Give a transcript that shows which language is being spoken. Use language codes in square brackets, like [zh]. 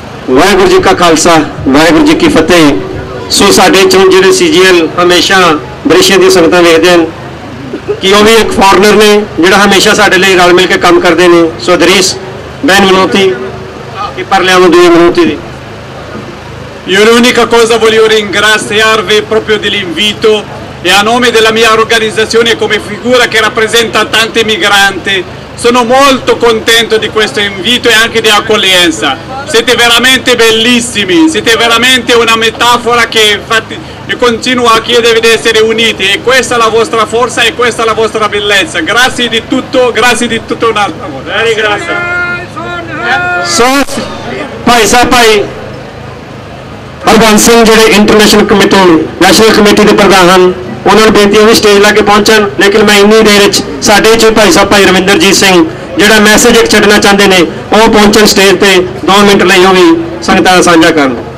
[pa] ਵਾਹਿਗੁਰੂ ਜੀ ਕਾ ਖਾਲਸਾ, ਵਾਹਿਗੁਰੂ ਜੀ ਕੀ ਫਤਿਹ। ਸੋ ਸਾਡੇ ਚੋਂ ਜਿਹੜੇ ਸੀਜੀਐਲ ਹਮੇਸ਼ਾ ਬਰੇਸ਼ੀਆ ਦੀਆਂ ਸੰਗਤਾਂ ਵੇਖਦੇ ਹਨ ਕਿ ਉਹ ਵੀ ਇੱਕ ਫੋਰਨਰ ਨੇ ਜਿਹੜਾ ਹਮੇਸ਼ਾ ਸਾਡੇ ਲਈ ਰਲ ਮਿਲ ਕੇ ਕੰਮ ਕਰਦੇ ਨੇ। [it] ਸੋ ਦਰੀਸ ਬੈਨ ਮਨੋਤੀ che parliamo 2 minuti di... Io l'unica cosa voglio ringraziarvi proprio dell'invito e a nome della mia organizzazione come figura che rappresenta tanti migranti sono molto contento di questo invito e anche di accoglienza. Siete veramente bellissimi, siete veramente una metafora che infatti vi continuo a chiedervi di essere uniti e questa è la vostra forza e questa è la vostra bellezza. Grazie di tutto un'altra volta. Grazie. [pa] ਸੋ ਭਾਈ ਸਾਹਿਬ ਭਾਈ ਹਰਬੰਸ ਸਿੰਘ ਜਿਹੜੇ international committee national committee ਦੇ ਪ੍ਰਧਾਨ ਹਨ, ਉਹਨਾਂ ਨੂੰ ਬੇਨਤੀ ਹੈ ਵੀ stage ਲਾ ਕੇ ਪਹੁੰਚਣ। ਲੇਕਿਨ ਮੈਂ ਇੰਨੀ ਦੇਰ ਵਿੱਚ ਸਾਡੇ ਚ ਭਾਈ ਸਾਹਿਬ ਭਾਈ ਰਵਿੰਦਰਜੀਤ ਸਿੰਘ ਜਿਹੜਾ ਮੈਸੇਜ ਇੱਕ ਛੱਡਣਾ ਚਾਹੁੰਦੇ ਨੇ ਉਹ ਪਹੁੰਚਣ ਸਟੇਜ ਤੇ 2 ਮਿੰਟ ਲਈ ਉਹ ਵੀ ਸੰਗਤਾਂ ਨਾਲ ਸਾਂਝਾ ਕਰਨ।